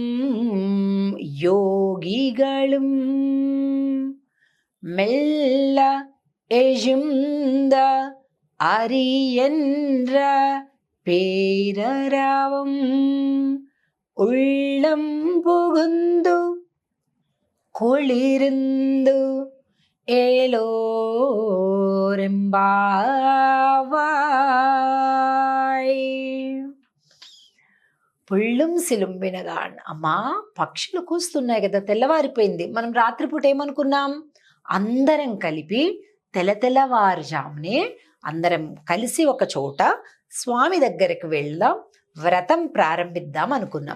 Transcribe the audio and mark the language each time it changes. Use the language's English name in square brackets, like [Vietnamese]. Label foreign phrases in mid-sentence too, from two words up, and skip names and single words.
[Tamil] யோகிகளும் மெல்ல எழுந்த அரியன்ற பேரரவம் உள்ளம் புகுந்து குளிர்ந்து ஏலோரெம்பாவாய். புள்ளும் சிலம்பினகாண். [Telugu] అమ్మా, పక్షులు కూస్తున్నాయి కదా, తెల్లవారిపోయింది. మనం రాత్రిపూట ఏమనుకున్నాం? అందరం కలిపి తెల్లవారుజామునే అందరం కలిసి ఒక చోట స్వామి దగ్గరికి వెళ్దాం, వ్రతం ప్రారంభిద్దాం అనుకున్నాం.